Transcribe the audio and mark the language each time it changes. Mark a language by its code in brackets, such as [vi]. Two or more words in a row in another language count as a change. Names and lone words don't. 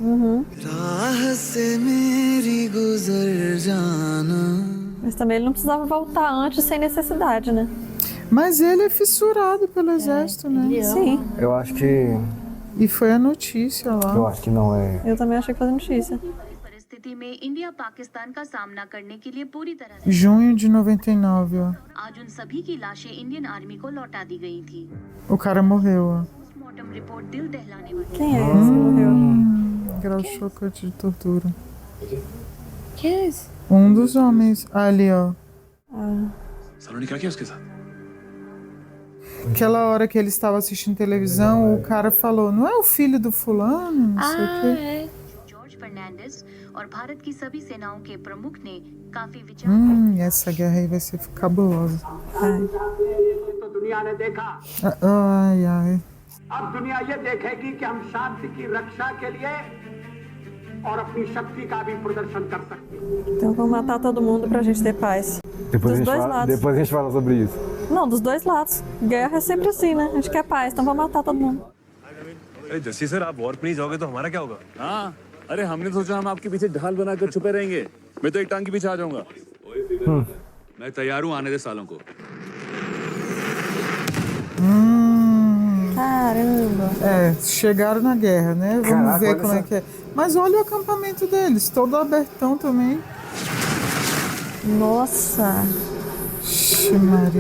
[pt] Mas também ele não precisava voltar antes sem necessidade, né? Mas ele é fissurado pelo exército, né? Sim. Eu acho que... E foi a notícia lá. Eu acho que não é... Eu também achei que foi notícia. [hi] परिस्थिति में इंडिया पाकिस्तान का सामना करने के लिए पूरी तरह [pt] Junho de 99, ó. [hi] आज उन सभी की लाशें इंडियन आर्मी को लौटा दी गई थी [pt] O cara morreu, ó. [hi] पोस्टमार्टम रिपोर्ट दिल दहलाने वाली [pt] Quem é esse que morreu? Grau chocante de tortura. Quem é esse? Um dos homens. Ali, ó. [hi] सालों ने क्या किया उसके साथ [pt] Aquela hora que ele estava assistindo televisão, o cara falou, não é o filho do fulano? Não sei o quê. [hi] जॉर्ज फर्नांडिस और भारत की सभी सेनाओं के प्रमुख ने काफी विचार [pt] Essa guerra aí vai ser cabulosa. [hi] तो दुनिया ने देखा [pt] Ai, ai. [hi] अब दुनिया ये देखेगी कि हम शांति की रक्षा के लिए और अपनी शक्ति का भी प्रदर्शन कर सकते हैं। [pt] Então vamos matar todo mundo pra gente ter paz. Depois, Dos dois lados. depois a gente fala sobre isso. Não, dos dois lados. Guerra é sempre assim, né? A gente quer paz, então vamos matar todo mundo. [hi] अरे जस्सी सर आप वॉर पे नहीं जाओगे तो हमारा क्या होगा? हाँ अरे हमने सोचा हम आपके पीछे ढाल बनाकर छुपे रहेंगे मैं तो एक टांग के पीछे आ जाऊंगा मैं तैयार हूँ आने दे सालों को [pt] Caramba. É, chegaram na guerra, né? Vamos Caraca, ver olha como é essa- que é. Mas olha o acampamento deles, todo abertão também. Nossa. Ixi, Maria.